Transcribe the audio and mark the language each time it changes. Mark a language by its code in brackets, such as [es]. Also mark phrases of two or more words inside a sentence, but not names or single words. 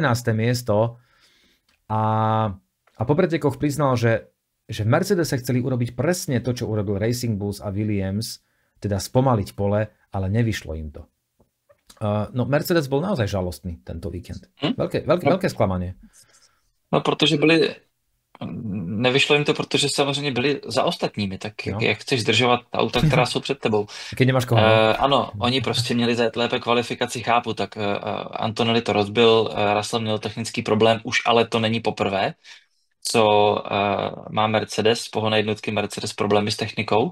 [sk] miesto a po pretekoch priznal, že v Mercedese chceli urobiť presne to, čo urobil Racing Bulls a Williams, teda spomaliť pole, ale nevyšlo im to. No Mercedes bol naozaj žalostný tento víkend. Veľké sklamanie. No, [cs] protože nevyšlo jim to, protože samozřejmě byli za ostatními, tak jak chceš zdržovat auta, která jsou před tebou. [sk] Keď nemáš koho. [cs] Ano, oni prostě měli zajet lépe kvalifikaci, chápu, tak Antonelli to rozbil, Russell měl technický problém, už ale to není poprvé, co má Mercedes, pohonné jednotky Mercedes problémy s technikou.